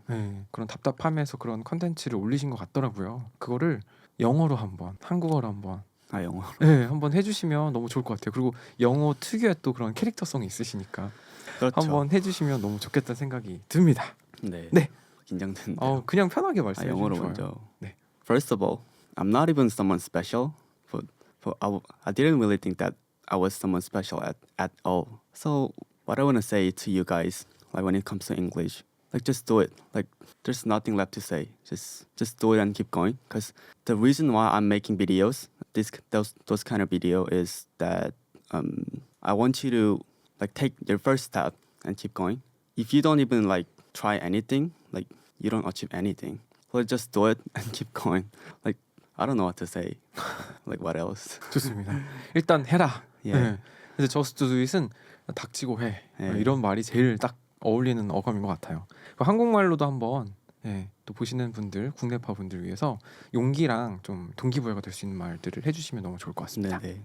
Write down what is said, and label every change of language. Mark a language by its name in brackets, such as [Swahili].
[Korean] 네, 그런 답답함에서 그런 컨텐츠를 올리신 것 같더라고요. 그거를 영어로 한번, 한국어로 한번, 영어. 네, 한번 해주시면 너무 좋을 것 같아요. 그리고 영어 특유의 또 그런 캐릭터성이 있으시니까 그렇죠. 한번 해주시면 너무 좋겠다는 생각이 듭니다. 네. 네. 긴장되는데요. 그냥 편하게 말씀해 영어로 주시면 먼저. 좋아요. 네. [English] First of all, I'm not even someone special. I didn't really think that I was someone special at all. So what I want to say to you guys, like when it comes to English, like just do it. Like there's nothing left to say. Just do it and keep going. Because the reason why I'm making videos, those kind of video, is that I want you to like take your first step and keep going. If you don't even like try anything, like you don't achieve anything. So just do it and keep going. Like I don't know what to say. Like what else? [Korean] 좋습니다. 일단 해라. 예. 네. 그래서 [English] Just Do It [Korean] 은 닥치고 해. 예. 이런 말이 제일 딱 어울리는 어감인 것 같아요. 한국말로도 한번 또 보시는 분들, 국내파 분들 위해서 용기랑 좀 동기부여가 될 수 있는 말들을 해주시면 너무 좋을 것 같습니다. 네네.